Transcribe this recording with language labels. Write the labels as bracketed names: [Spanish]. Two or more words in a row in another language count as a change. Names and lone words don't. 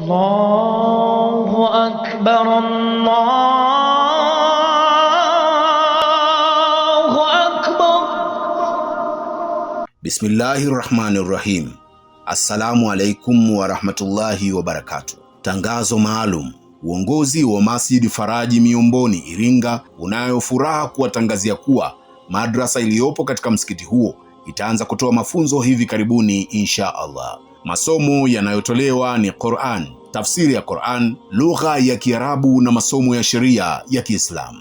[Arabic] الله أكبر، الله أكبر. بسم الله الرحمن الرحيم. السلام عليكم ورحمة الله وبركاته. [Swahili] Tangazo maalum. Uongozi wa Masjid Faraji Miomboni Iringa unayo furaha kuwatangazia kuwa madrasa iliyopo katika msikiti huo itaanza kutoa mafunzo hivi karibuni [Arabic] إن شاء الله. [Swahili] Masomo yanayotolewa ni Qur'an, tafsiri ya Qur'an, lugha ya Kiarabu na masomo ya sheria ya Kiislamu.